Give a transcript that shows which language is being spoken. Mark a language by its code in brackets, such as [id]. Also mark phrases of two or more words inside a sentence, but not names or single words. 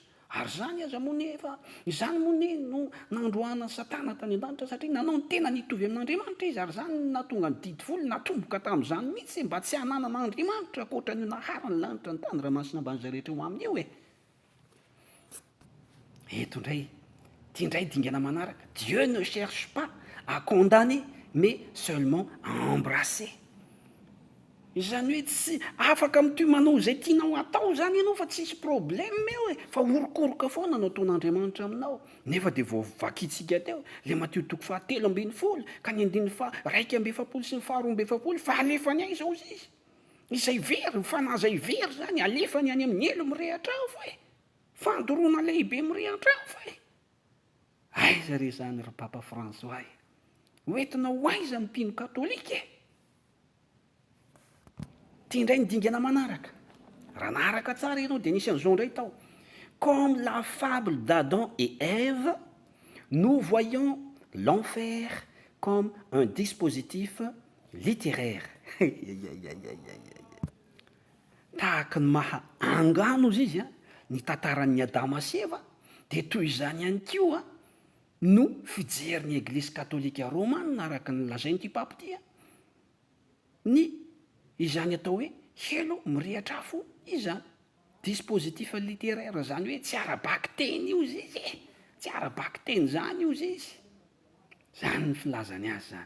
[mg] Ary zany aza moa nefa, izany moa no nandroana Satana tany an-danitra, satria nanao ny tena nitovy amin'Andriamanitra izy, ary zany natonga ny didy folo natomboka tamin'izany mihitsy mba tsy hananana Andriamanitra ankoatra ny nahara ny lanitra ny tany ranomasina ambany izay rehetra ho aminy eo e. Eto indray, tia indray dingana manaraka, [fr] Dieu ne cherche pas à condamner mais seulement à embrasser. [mg] Izany hoe tsy afaka mitomanao izay tianao atao zany ianao fa tsisy problème eo e, fa orokoroka foana no ataon'Andriamanitra aminao. Nefa dia vao vakitsika teo le Matthieu 7:10 ka ny 2:1 sy ny 2:7 fa alefany aiza ozy izy, izay very, fanaza ivery zany alefany any amin'ny elo mirehatra ao fa e, fandoroana lehibe mirehatra ao fa e. Aiza re zany ry Papa François, hoentina ho aiza ny mpino katolika e. tia indray nydingana manaraka raha naharaka tsara ianao de nisy an'izao indray tao. [fr] Comme la fable d'Adam et Ève, nous voyons l'enfer comme un dispositif littéraire. [mg] Tahaka ny maha angano izy a ny tantaran'ny Adama sy Eva, de toy izany ihany koa no fijerin'ny Eglizy katolika romana araka ny lazain'ity pape ty ny izany atao hoe helo mirehatra afo izany [fr] dispositif littéraire, [mg] zany hoe tsy arabaky teny io izy tsy arabaky teny zany io izy zany ny filazany azy zany.